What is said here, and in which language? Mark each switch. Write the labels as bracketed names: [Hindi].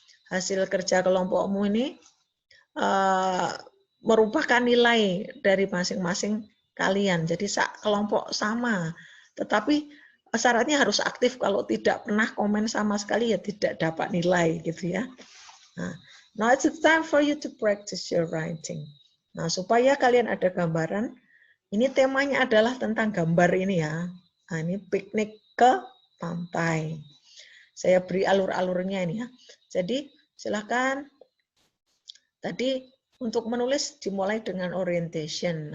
[Indonesian] Hasil kerja kelompokmu ini merupakan nilai dari masing-masing kalian. Jadi kelompok sama, tetapi syaratnya harus aktif. Kalau tidak pernah komen sama sekali ya tidak dapat nilai gitu ya. [English] Nah, now it's time for you to practice your writing. [Indonesian] Nah, supaya kalian ada gambaran, ini temanya adalah tentang gambar ini ya. Nah, ini piknik ke pantai. Saya beri alur-alurnya ini ya. Jadi silakan tadi untuk menulis dimulai dengan orientation.